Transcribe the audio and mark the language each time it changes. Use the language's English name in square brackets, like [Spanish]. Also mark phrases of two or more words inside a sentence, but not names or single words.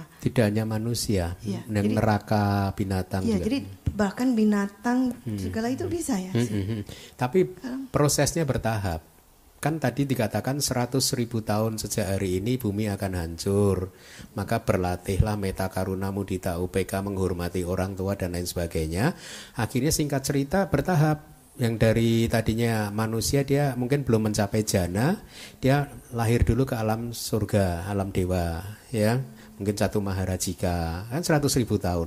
[Indonesian] Tidak hanya manusia, ya, yang neraka, binatang ya, juga. Jadi bahkan binatang segala itu bisa ya. Tapi prosesnya bertahap. Kan tadi dikatakan 100.000 tahun sejak hari ini bumi akan hancur. Maka berlatihlah [Pali] meta karuna mudita upeka, [Indonesian] menghormati orang tua dan lain sebagainya. Akhirnya singkat cerita bertahap. Yang dari tadinya manusia dia mungkin belum mencapai jana, dia lahir dulu ke alam surga, alam dewa, ya mungkin satu maharajika, kan 100.000 tahun.